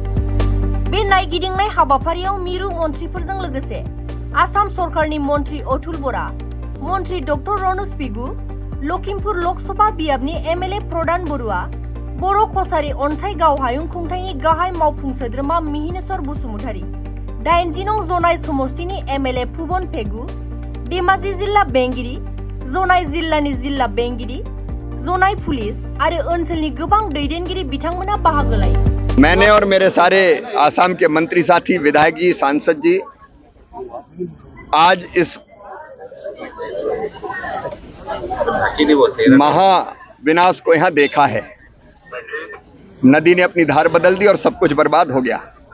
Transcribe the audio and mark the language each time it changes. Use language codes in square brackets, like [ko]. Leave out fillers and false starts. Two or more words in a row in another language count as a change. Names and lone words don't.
[brx] बे नायगिदिंनाय हाबाफारियाव मिरु मन्त्रिफोरजों लोगोसे आसाम सरकारनि मन्त्रि अतुल बरा, मन्त्रि डक्टर रनज पेगु, लखिमपुर लकसभा बियाबनि एमएलए प्रदान बरुवा, बर' कसारी अनसाइगाव हायुं खुंथायनि गाहाय मावफुं सोद्रोमा मिहिनेश्वर बसुमतारी, 80 नं जनाय समष्टिनि एमएलए फुबन पेगु, धेमाजि जिल्ला बेंगिरि, जनाय जिल्लानि जिल्ला बेंगिरि, जनाय पुलिस आरो ओनसोलनि गोबां दैदेनगिरि बिथांमोना बाहागो लायो। [hi] मैंने और मेरे सारे आसाम के मंत्री साथी, विधायक जी, सांसद जी आज इस महाविनाश को यहाँ देखा है। नदी ने अपनी धार बदल दी और सब कुछ बर्बाद हो गया।